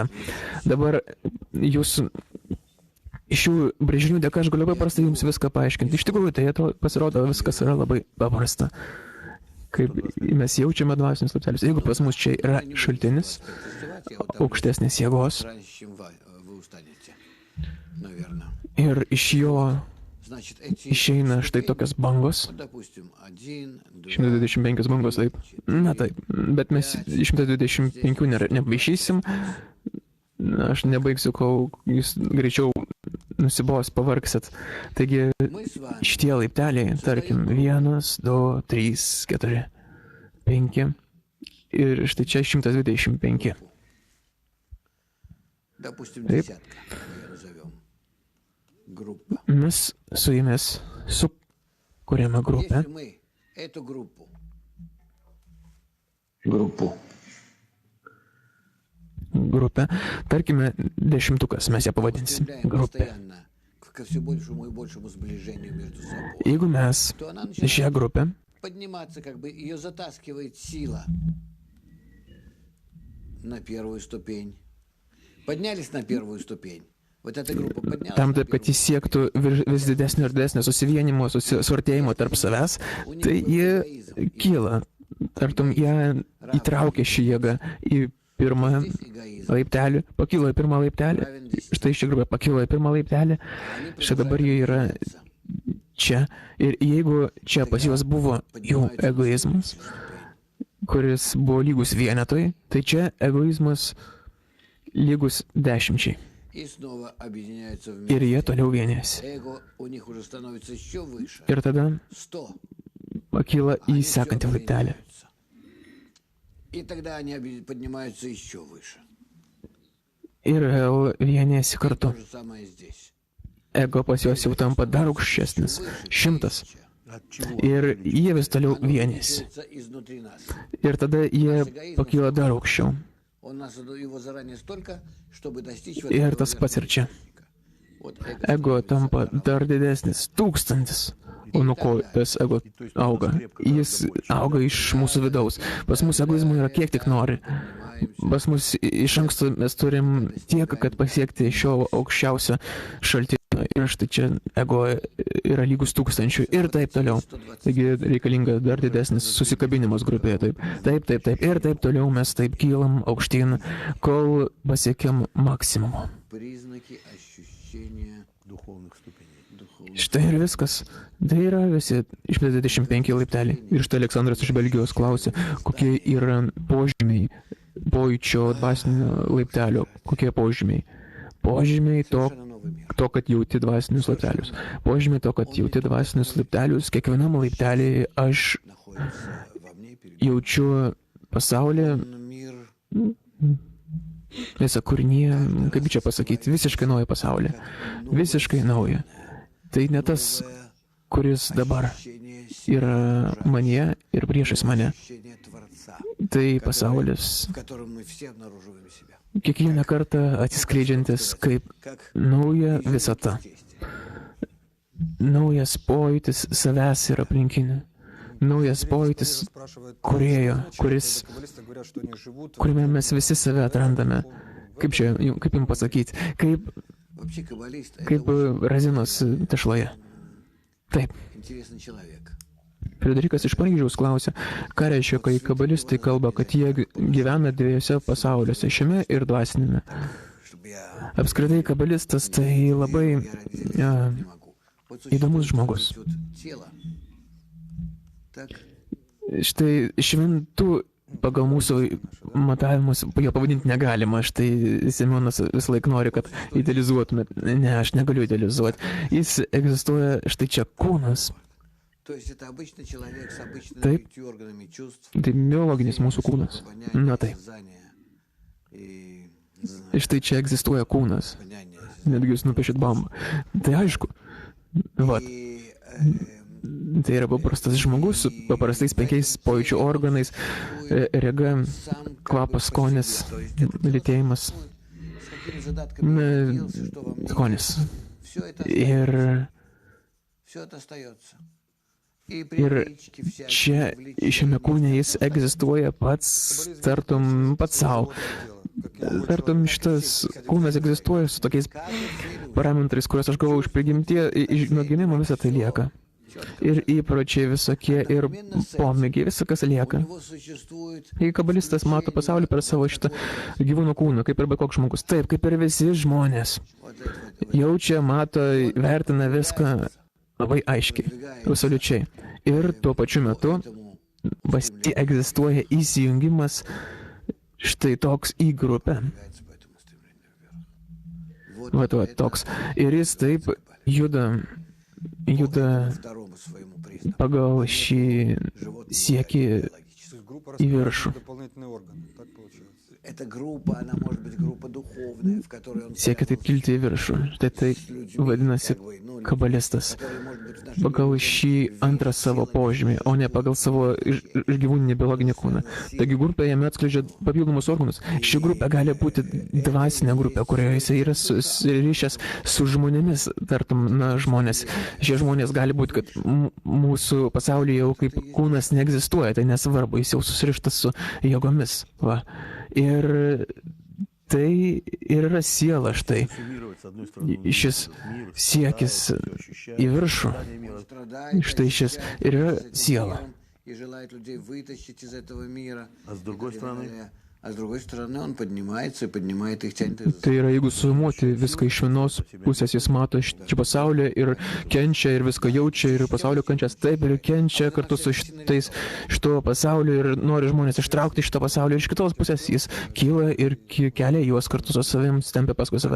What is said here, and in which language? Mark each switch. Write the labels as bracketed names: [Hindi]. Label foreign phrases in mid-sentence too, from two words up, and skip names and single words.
[Lithuanian] Dabar jūs iš šių brėžinių dėka aš galiu paprastai jums viską paaiškinti. Iš tikrųjų, tai pasirodo, viskas yra labai paprasta. Kaip mes jaučiame dvasinius autelius. Jeigu pas mus čia yra šaltinis aukštesnės jėgos [Russian] Раньше, чем вы устанете, наверное. [Lithuanian] ir iš jo [Russian] Значит, эти, [Lithuanian] išeina štai tokios bangos. [Russian] допустим, 1, 2, [Lithuanian] 125 bangos, taip. Na taip, bet mes 125 nepaišysim. Aš nebaigsiu, kol jūs greičiau nusibos, pavargsit. Taigi [Russian] мы с вами [Lithuanian] šitie laipteliai, tarkim, 1, 2, 3, 4, 5 ir štai čia 125. [Russian] допустим, десятка, мы её назовем. Группа. [Lithuanian] Mes su jumis sukūrėme grupę. [Russian] Если мы эту [Lithuanian] Grupę. Tarkime, 10, mes ją pavadinsim grupė. [Russian] постоянно ко все большему и большему сближению между собой, [Lithuanian] Jeigu mes [Russian] то она [Lithuanian] šią [Russian] начинает [Lithuanian] grupę [Russian] подниматься, как бы ее затаскивает сила на первую ступень. Поднялись на первую ступень. Вот эта группа поднялась [Lithuanian] tam [Russian] на [Lithuanian] taip, kad [Russian] первую [Lithuanian] jis siektų vis didesnio ir didesnio susivienimo, suartėjimo tarp savęs, tai ji kyla. Tartum, ją įtraukia šį jėgą į pirmą [Russian] Здесь эгоизм. [Lithuanian] laiptelį, pakilo į pirmą laiptelį, štai ši grupė pakilo į pirmą laiptelį, štai dabar jie yra čia. Ir jeigu čia pas juos buvo jų egoizmas, kuris buvo lygus vienetui, tai čia egoizmas lygus 10. [Russian] И снова объединяются [Lithuanian] Ir [Russian] вместе. [Lithuanian] jie toliau vienėsi. [Russian] Эго у них уже становится еще выше. [Lithuanian] Ir tada 100. pakyla į [Russian] Они [Lithuanian] sekantį [Russian] всё [Lithuanian] laiptelį. [Russian] объединяются. И тогда они поднимаются еще выше. [Lithuanian] Ir vėl vienėsi [Russian] То [Lithuanian] kartu. [Russian] же самое здесь. [Lithuanian] Ego pas juos jau tampa dar aukštesnis. 100. [Russian] От чего? [Lithuanian] Ir jie vis toliau [Russian] Оно [Lithuanian] vienėsi. [Russian] двигается изнутри нас. [Lithuanian] Ir tada jie pakyla dar aukščiau. [Russian] Он нас его заранее столько, чтобы достичь [Lithuanian] Ir tas pats ir čia. [Russian] Вот [Lithuanian] Ego tampa dar didesnis. 1000. O nuo ko tas ego auga? Jis auga iš mūsų vidaus. Pas mus egoizmo yra kiek tik nori. Pas mus iš anksto mes turim tiek, kad pasiekti šio aukščiausio šaltinio. Ir štai čia ego yra lygus 1000 ir taip toliau. Taigi reikalinga dar didesnis susikabinimas grupėje. Taip. Ir taip toliau mes taip kylam aukštyn, kol pasiekiam maksimumo. [Russian] признаки ощущения Духовных ступеней. духовного. [Lithuanian] Štai ir viskas. Tai yra visi iš 25 laipteliai. Ir štai Aleksandras iš Belgijos klausė, kokie yra požymiai pojūčio dvasinio laiptelio. Kokie požymiai? Požymiai to, kad jauti dvasinius laiptelius. Požymiai to, kad jauti dvasinius laiptelius. Kiekvienam laiptelį aš [Russian] Находится во мне перед [Lithuanian] jaučiu pasaulį, [Russian] мир [Lithuanian] visą kūrinį, kaip čia pasakyti, visiškai naują pasaulį. Visiškai naują. Tai ne tas, kuris dabar [Russian] ощущение [Lithuanian] yra manyje ir priešais mane. [Russian] ощущение Творца, [Lithuanian] Tai pasaulis [Russian] в котором мы все обнаруживаем себя. [Lithuanian] kiekvieną kartą atsiskleidžiantis kaip [Russian] Как [Lithuanian] nauja visata. Naujas pojūtis savęs ir aplinkinių. Naujas pojūtis kūrėjo, kuriame mes visi save atrandame. Kaip jums pasakyti? [Russian] вообще каббалист — это [Lithuanian] Kaip razinos tešloje. Taip. [Russian] интересный человек. [Lithuanian] Frederikas iš Paryžiaus klausė, ką reiškia, kai kabalistai kalba, kad jie gyvena dviejose pasauliuose, šiame ir dvasinėme. [Russian] Чтобы я [Lithuanian] Apskritai, kabalistas tai labai [Russian] не могу. Вот [Lithuanian] įdomus [Russian] существует [Lithuanian] žmogus. [Russian] вот тело. Так, [Lithuanian] Štai šventų pagal mūsų matavimus jo pavadinti negalima. Štai Semionas vis laik nori, kad idealizuotumėt. Ne, aš negaliu idealizuoti. Jis egzistuoja štai čia kūnas. [Russian] то есть это обычный человек с обычными [Lithuanian] Taip. [Russian] 5 органами чувств. [Lithuanian] Tai biologinis mūsų kūnas. Na taip. [Russian] Знание и [Lithuanian] Štai čia egzistuoja kūnas. [Russian] знание. [Lithuanian] Netgi jūs nupiešit bambą. Tai aišku. Vat. [Russian] И [Lithuanian] Tai yra paprastas žmogus su paprastais 5 pojūčių organais. Rega, [Russian] сам [Lithuanian] kvapas, skonis, [Russian] то есть это [Lithuanian] lytėjimas, [Russian] с какими задатками я родился, что во мне [Lithuanian] skonis. [Russian] есть. Все [Lithuanian] Ir [Russian] это остается. И [Lithuanian] Ir [Russian] привычки всякие, [Lithuanian] čia [Russian] увлечения. [Lithuanian] šiame kūne jis egzistuoja pats, tartum pats savo. Tartum šitas kūnas egzistuoja su tokiais parametrais, kuriuos aš gavau iš prigimties, nuo gimimo visą tai lieka. Ir įpročiai visokie, ir pomėgiai, visą kas [Russian] У [Lithuanian] lieka. [Russian] него существует [Lithuanian] Kai kabalistas mato pasaulį per savo šitą gyvūno kūną, kaip ir bet koks žmogus. Taip, kaip ir visi žmonės. [Russian] вот это вот, [Lithuanian] Jaučia, mato, vertina viską labai aiškiai, absoliučiai. Ir tuo pačiu metu pas jį egzistuoja įsijungimas štai toks į grupę. [Russian] поэтому стремление вверх. [Lithuanian] Va, toks. Ir jis taip juda [Russian] Второму своему признаку. [Lithuanian] pagal šį siekį į viršų. [Russian] Эта группа, она может быть группа духовная, в которой он [Lithuanian] Siekia taip kilti į viršų. Tai tai vadinasi kabalistas. [Russian] который может быть в нашем [Lithuanian] Pagal šį antrą savo požymį, o ne pagal savo išgyvūninį biologinį kūną. Taigi grupė jame atskleidžia papildomus organus. Ši grupė gali būti dvasinė grupė, kurioje jis yra ryšęs su žmonėmis, tartum, žmonės. Šie žmonės gali būti, kad mūsų pasaulyje jau kaip kūnas neegzistuoja, tai nesvarbu, jis jau susirištas su jėgomis. Va. Ir tai ir yra siela štai. Šis siekis į viršų, [Russian] страдает, [Lithuanian] štai šis ir yra siela. [Russian] и желает людей вытащить из этого мира. А с другой стороны? А с другой стороны, он поднимается и поднимает их, тянет их за [Lithuanian] Tai yra, jeigu sumuoti viską iš vienos pusės, jis mato šį pasaulį ir kenčia, ir viską jaučia, ir pasaulio kančias taip, ir kenčia kartu su šito pasaulio, ir nori žmonės ištraukti iš šito pasaulio, ir iš kitos pusės jis kyla ir kelia juos kartu su savim, stempia paskui save.